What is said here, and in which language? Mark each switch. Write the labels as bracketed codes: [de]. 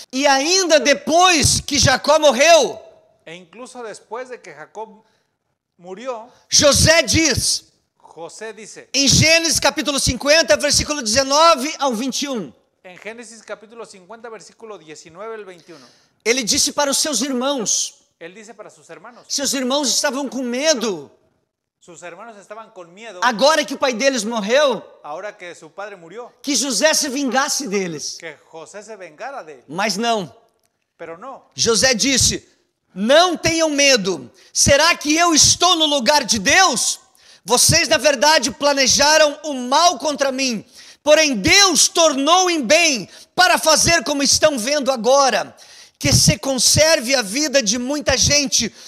[pt] E ainda depois que Jacó morreu, [es] E incluso después de que Jacob murió, [pt] José diz, [es] José dice, [pt] em Gênesis capítulo 50, versículo 19 ao 21, [es] en Génesis capítulo 50, versículo 19 al 21, [pt] ele disse para os seus irmãos, [es] él dice para sus hermanos [pt] estavam com medo, [es] estaban con miedo, [pt] agora que o pai deles morreu, [es] ahora que su padre murió, [pt] que José se vingasse deles. [es] que José se vengara de él. [pt] Mas não. [es] Pero no, [pt] José disse: não tenham medo. Será que eu estou no lugar de Deus? Vocês, na verdade, planejaram o mal contra mim. Porém, Deus tornou em bem para fazer como estão vendo agora, que se conserve a vida de muita gente.